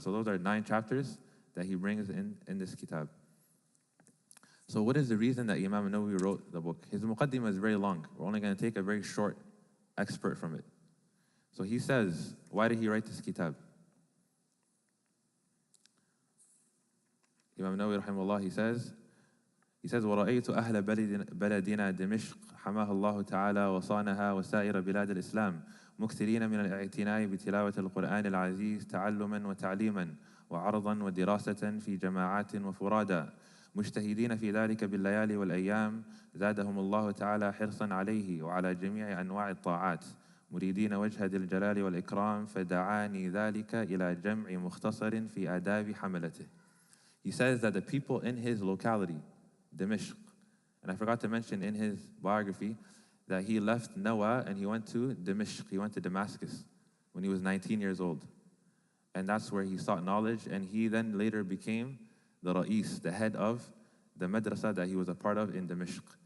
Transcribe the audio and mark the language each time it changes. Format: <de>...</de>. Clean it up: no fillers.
<en>So those are 9 chapters that he brings in this kitab. So what is the reason that Imam Nawawi wrote the book? His muqaddimah is very long. We're only going to take a very short excerpt from it. So he says, why did he write this kitab? Imam Nawawi rahimahullah, he says,</en> <ar>وَرَأَيْتُ أَهْلَ بَلَدِنَا دِمِشْقَ حَمَاهَا اللَّهُ تَعَالَى وَصَانَهَا وَسَائِرَ بِلَادِ الْإِسْلَامِ مُكْثِرِينَ مِنَ الْاعْتِنَاءِ بِتِلَاوَةِ الْقُرْآنِ الْعَزِيزِ تَعَلُّمًا وَتَعْلِيمًا وَعَرْضًا وَدِرَاسَةً فِي جَمَاعَاتٍ وَفُرَادًا مجتهدين في ذلك بالليالي والأيام زادهم الله تعالى حرصا عليه وعلى جميع أنواع الطاعات مريدين وجه ذي الجلال والإكرام فدعاني ذلك إلى جمع مختصر في آداب حملته.</ar> <en>He says that the people in his locality, Dimishq, and I forgot to mention in his biography that he left Nawa and he went to Dimishq, he went to Damascus when he was 19 years old. And that's where he sought knowledge, and he then later became the Ra'is, the head of the madrasa that he was a part of in Dimishq.</en>